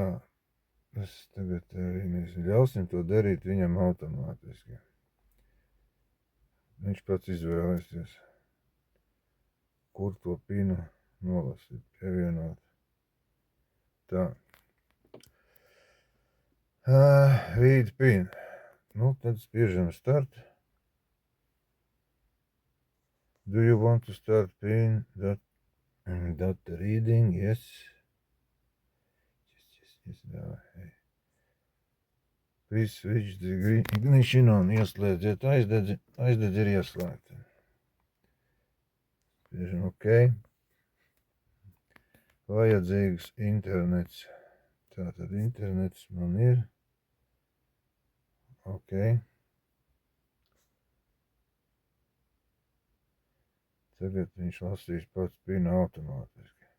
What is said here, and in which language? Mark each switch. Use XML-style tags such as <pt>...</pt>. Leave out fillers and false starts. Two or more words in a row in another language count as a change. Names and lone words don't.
<lv>Es tagad arī mēs ļausim to darīt viņam automātiski. Viņš pats izvēlēsies, kur to pinu nolasīt, pievienot.</lv> <en>Tā. Read pin.</en> <lv>Nu, tad spiežam start.</lv> <en>Do you want to start pin data reading? Yes. Yes. Please switch the ignition on.</en> <lv>Ieslēdziet aizdedzi. Aizdedzi ir ieslēgta. Spiežam OK. Vajadzīgs internets. Tātad internets man ir. OK. Tagad viņš lasīs pats pinu automātiski.</lv>